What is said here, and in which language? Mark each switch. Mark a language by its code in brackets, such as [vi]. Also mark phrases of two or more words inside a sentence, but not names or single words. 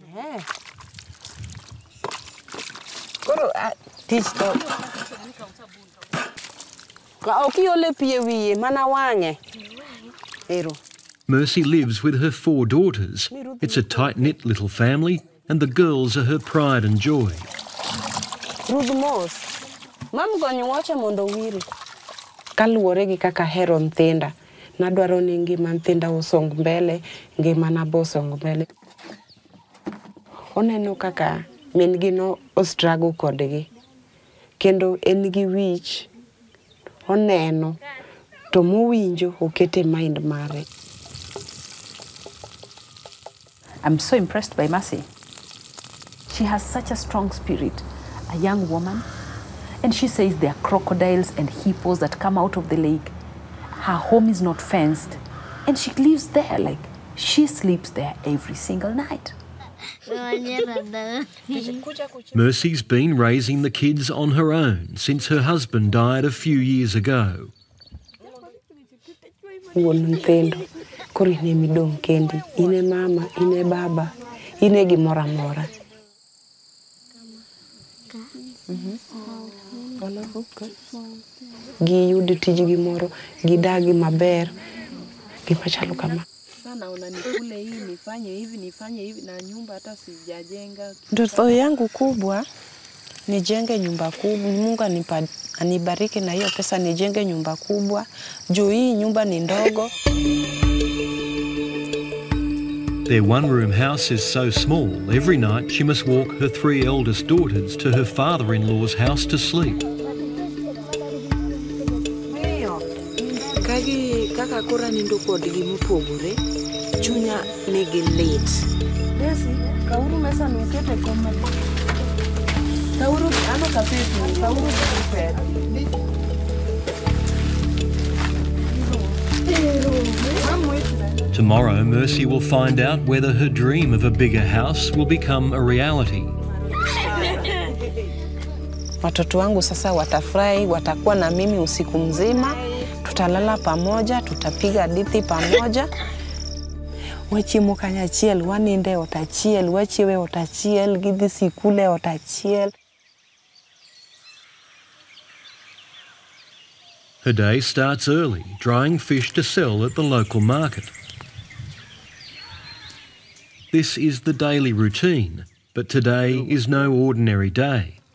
[en] Mercy lives with her 4 daughters. It's a tight-knit little family, and the girls are her pride and joy. [luo] Kaluwore gi kaka hero nthinda nadwaro ni ngima nthinda osong mbele ngima na bosong mbele oneno kaka min gi no ostrago kodgi kendo en gi wich oneno to mowinjo okete mind mare. [en] I'm so impressed by Mercy. She has such a strong spirit, a young woman. And she says there are crocodiles and hippos that come out of the lake. Her home is not fenced. And she lives there, like, she sleeps there every single night. Mercy's been raising the kids on her own since her husband died a few years ago. [luo] Ine mama, ine baba, ine gimora mora. Giyudi tiji gimoro, gidagi maber, gimachalo kama. [sw] Ndoto yangu kubwa nijenge nyumba kubwa. Mungu anibariki na hiyo pesa nijenge nyumba kubwa. Juu hii nyumba ni ndogo. [en] Their one-room house is so small, every night she must walk her 3 eldest daughters to her father-in-law's house to sleep. [luo] Kaka kora nindo kodgi mopogore, chunya nigi lit. Desi, kauru mesa nukete kama. Kauru ano kapetu, kauru kapetu. [en] Tomorrow, Mercy will find out whether her dream of a bigger house will become a reality. [sw] Watoto wangu sasa watafurahi, watakuwa na mimi usiku mzima, tutalala pamoja, tutapiga hadithi pamoja. [luo] Wachiemo kanyachiel, waninde otachiel, wachiewe otachiel, gidhi sikule otachiel. [en] Her day starts early, drying fish to sell at the local market. This is the daily routine, but today is no ordinary day.